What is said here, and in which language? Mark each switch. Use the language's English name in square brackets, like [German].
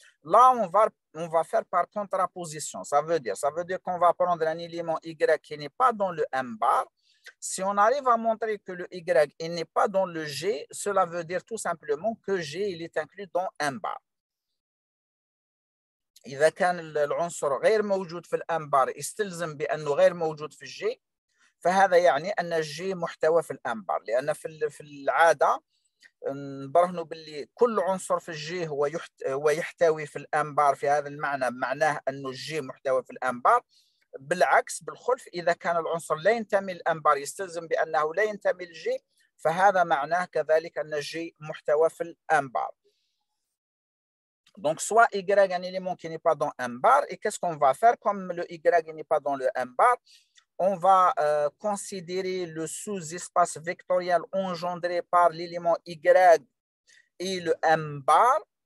[French] Là, on va faire par contraposition. Ça veut dire qu'on va prendre un élément Y qui n'est pas dans le M bar Si on arrive à montrer que le Y n'est pas dans le G, cela veut dire tout simplement que G il est inclus dans M bar. [Arabic] إذا كان العنصر غير موجود في الام بار يستلزم بأنه غير موجود في الجي، فهذا يعني أن الجي محتوى في الام بار، لأن في العادة نبرهنوا باللي كل عنصر في الجي هو يحتوي في الام بار. في هذا المعنى معناه أنه الجي محتوى في الام بار. بالعكس بالخلف، إذا كان العنصر لا ينتمي للام بار يستلزم بأنه لا ينتمي للجي، فهذا معناه كذلك أن الجي محتوى في الام بار. [French] Donc, soit Y est un élément qui n'est pas dans M bar, et qu'est-ce qu'on va faire? Comme le Y n'est pas dans le M bar, on va considérer le sous-espace vectoriel engendré par l'élément Y et le M bar.